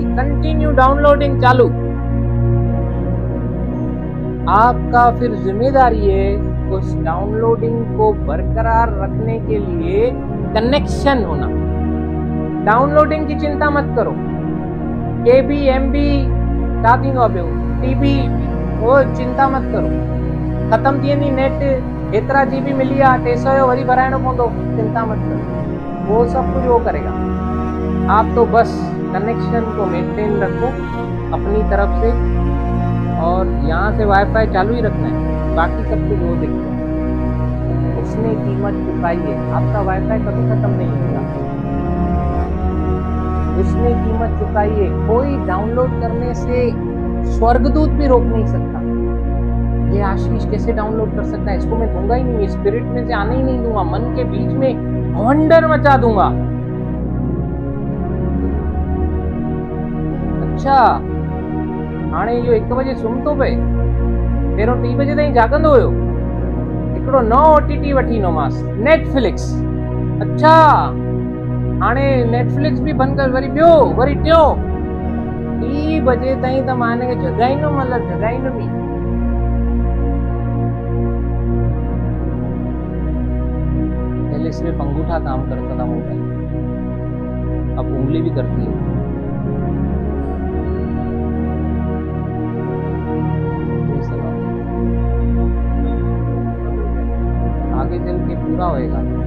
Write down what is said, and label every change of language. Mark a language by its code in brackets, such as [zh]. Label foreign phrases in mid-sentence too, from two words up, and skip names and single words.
[en] continue downloading [hi] चालू। आपका फिर जिम्मेदारी है उस डाउनलोडिंग को बरकरार रखने के लिए कनेक्शन होना। डाउनलोडिंग की चिंता मत करो, KB MB TB वो चिंता मत करो, [sd] खत्म थिए नी नेट एतरा GB मिली आ 300 वरी भराइणो पवंदो, [hi] चिंता मत करो, वो सब कुछ वो करेगा। आप तो बस कनेक्शन को मेंटेन रखो अपनी तरफ से, और यहाँ से वाईफाई चालू ही रखना है, बाकी सब कुछ वो देखो। उसने कीमत चुकाई है, आपका वाईफाई कभी खत्म नहीं होगा, उसने कीमत चुकाई है। कोई डाउनलोड करने से स्वर्गदूत भी रोक नहीं सकता। ये आशीष कैसे डाउनलोड कर सकता है? इसको मैं दूंगा ही नहीं, स्पिरिट में से आने ही नहीं दूंगा, मन के बीच में वंडर मचा दूंगा। [sd] अच्छा हाणे जो 1 बजे सुम्हतो पे, पहिरों 3 बजे ताईं जागंदो हुयो, हिकिड़ो नओं OTT वठी ईंदोमांसि, नेटफ्लिक्स। अच्छा हाणे नेटफ्लिक्स भी बंदि कर, वरी ॿियो वरी टियों, 3 बजे ताईं त मां हिनखे जगाईंदुमि, मतिलबु जगाईंदुमि ई। [hi] पहले सिर्फ अंगूठा काम करता था मोबाइल, अब उंगली भी करती है। आगे चल के पूरा होएगा।